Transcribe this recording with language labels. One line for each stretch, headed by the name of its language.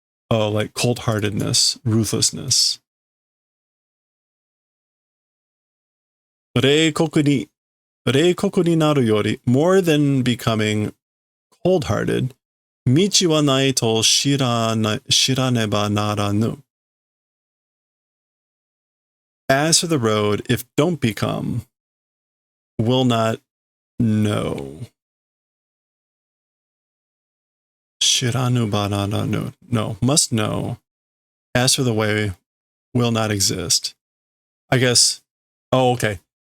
English: Oh, like cold-heartedness, ruthlessness.
Japanese: 冷酷になるより
English: more than becoming cold-hearted.
Japanese: 道はないと知らねばならぬ.
English: As for the road, if don't become, will not know.
Japanese: 知らぬばならぬ.
English: No, must know. As for the way, will not exist. I guess, oh, okay.